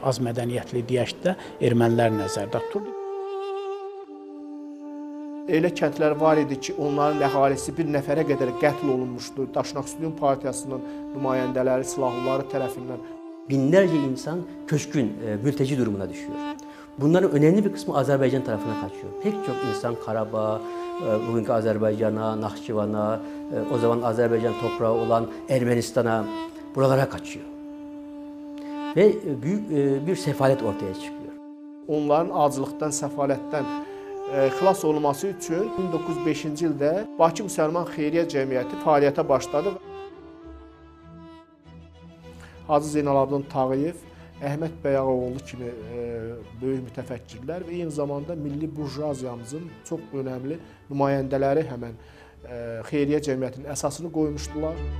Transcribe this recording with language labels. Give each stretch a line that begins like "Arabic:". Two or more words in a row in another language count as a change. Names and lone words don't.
Azerbaijani: Az mədəniyyətli deyək də ermənilər nəzərdə tutulur. Elə kəndlər var idi ki, onların əhalisi bir nəfərə qədər qətl olunmuşdu. Daşnaqsuyun partiyasının nümayəndələri, silahlıları tərəfindən.
Turkish: Binlərce insan köçkün, mülteci durumuna düşüyor. Bunların önemli bir kısmı Azerbaycan tarafına kaçıyor. Pek çok insan Karabağ, bugünkü Azerbaycan'a, Nahçıvan'a, o zaman Azerbaycan toprağı olan Ermenistan'a, buralara kaçıyor. Ve büyük bir sefalet ortaya çıkıyor.
Azerbaijani: Onların acılıqdan, səfalətdən xilas olması üçün 1905-ci ildə Bakı Müsəlman Xeyriyyə Cəmiyyəti fəaliyyətə başladı. Hacı Zeynalabdin Tağıyev, Əhməd Bəyağoğlu kimi böyük mütəfəkkirlər və eyni zamanda milli burjuaziyamızın çox önəmli nümayəndələri həmən Xeyriyyə Cəmiyyətinin əsasını qoymuşdular.